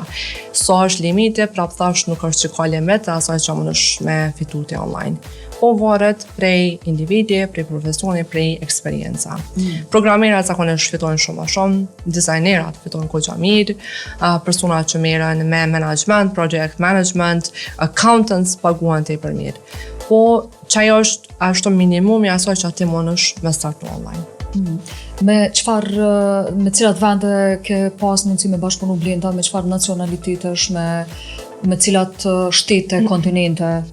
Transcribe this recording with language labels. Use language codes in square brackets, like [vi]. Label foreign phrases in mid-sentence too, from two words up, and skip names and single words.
[sq] Sa është limite, prap thash nuk është që ka limit, asaj që mund është me fituti online. Po varet prej individi, prej profesioni, prej eksperjenca. Programerat zakonisht fitojnë shumë a shumë, dizajnerat fitojnë koqa mirë, personat që merren me [en] management, project management, accountants [sq] paguan tepër mirë. Po çaj është ashtu minimumi asaj që ti mund është me startu online. Me cilat vende ke pas mundësi me bashkëpunu Blenda, me çfarë nacionalitetesh, me cilat shtete, kontinente?